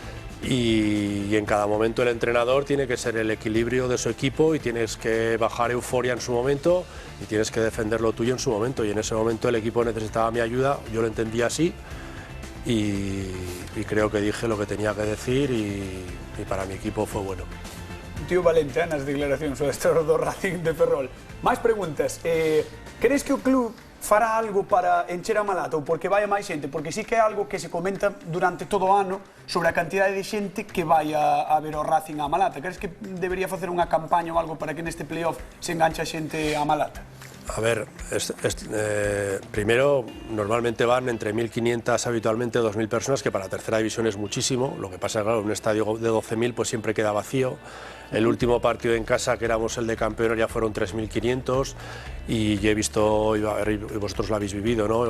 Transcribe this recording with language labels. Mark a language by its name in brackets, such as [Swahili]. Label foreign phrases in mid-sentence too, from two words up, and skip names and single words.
[Spanish] Y en cada momento el entrenador tiene que ser el equilibrio de su equipo y tienes que bajar euforia en su momento y tienes que defender lo tuyo en su momento, y en ese momento el equipo necesitaba mi ayuda, yo lo entendí así. Y creo que dije lo que tenía que decir y para mi equipo fue bueno. [Galician] Tío Valente, nas declaracións do adestrador do Racing de Ferrol. Máis preguntas. Crees que o club fará algo para encher a Malata ou porque vai a máis xente? Porque sí que é algo que se comenta durante todo o ano sobre a cantidade de xente que vai a ver o Racing a Malata. Crees que debería facer unha campaña ou algo para que neste playoff se enganche a xente a Malata? [Spanish] A ver, primero normalmente van entre 1.500 habitualmente 2.000 personas, que para tercera división es muchísimo. Lo que pasa es que claro, un estadio de 12.000 pues siempre queda vacío. El último partido en casa, que éramos el de campeones, ya fueron 3.500 y he visto, y vosotros lo habéis vivido, ¿no?